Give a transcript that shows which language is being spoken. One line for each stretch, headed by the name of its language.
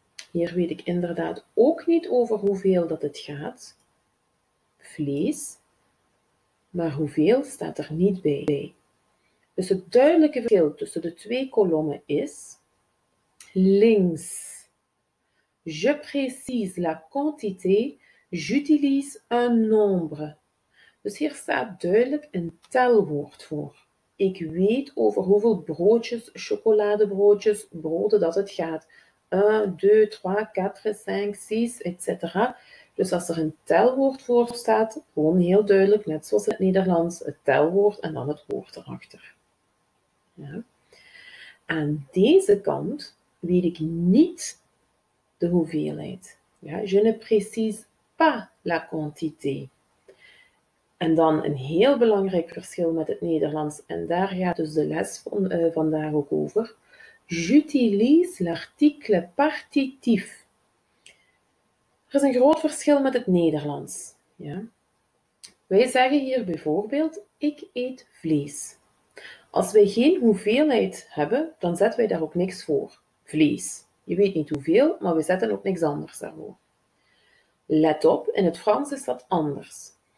Dutch: Hier weet ik inderdaad ook niet over hoeveel dat het gaat. Vlees. Maar hoeveel staat er niet bij. Dus het duidelijke verschil tussen de twee kolommen is links.
French: Je précise la quantité, j'utilise un nombre.
Dutch: Dus hier staat duidelijk een telwoord voor. Ik weet over hoeveel broodjes, chocoladebroodjes, broden dat het gaat. 1, 2, 3, 4, 5, 6, etc. Dus als er een telwoord voor staat, gewoon heel duidelijk, net zoals in het Nederlands, het telwoord en dan het woord erachter. Ja. Aan deze kant weet ik niet de hoeveelheid.
French: Ja, je ne précise pas la quantité.
Dutch: En dan een heel belangrijk verschil met het Nederlands, en daar gaat dus de les vandaag ook over.
French: J'utilise l'article partitif.
Dutch: Er is een groot verschil met het Nederlands. Ja? Wij zeggen hier bijvoorbeeld, ik eet vlees. Als wij geen hoeveelheid hebben, dan zetten wij daar ook niks voor. Vlees. Je weet niet hoeveel, maar we zetten ook niks anders daarvoor. Let op, in het Frans is dat anders.